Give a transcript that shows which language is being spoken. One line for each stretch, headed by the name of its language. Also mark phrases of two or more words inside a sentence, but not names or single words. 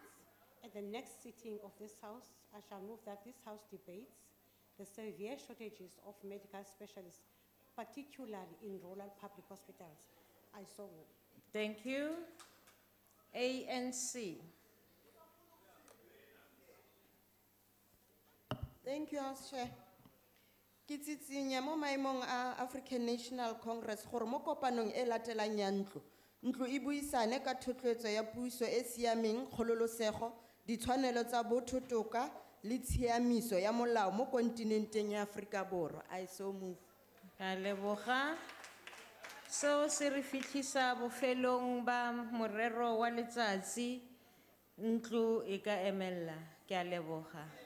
English: At the next sitting of this House, I shall move that this House debates the severe shortages of medical specialists, particularly in rural public hospitals. I so move. Thank you. ANC. Thank you, House Chair.
Tswana: Ke tsitsinya mo maemong a African National Congress gore mo kopanong e latelang ya ntlo e buisane ka thotloetso ya puso e siameng, kgololosego, ditshwanelo tsa botho, toka le tshiamiso ya molao mo kontinenteng ya Aforika Borwa.
English: I so move.
Tswana: Ka leboga. Seo se re fitlhisa bofelong ba morero wa letsatsi. Ntlo e ka emella. Ke a leboga.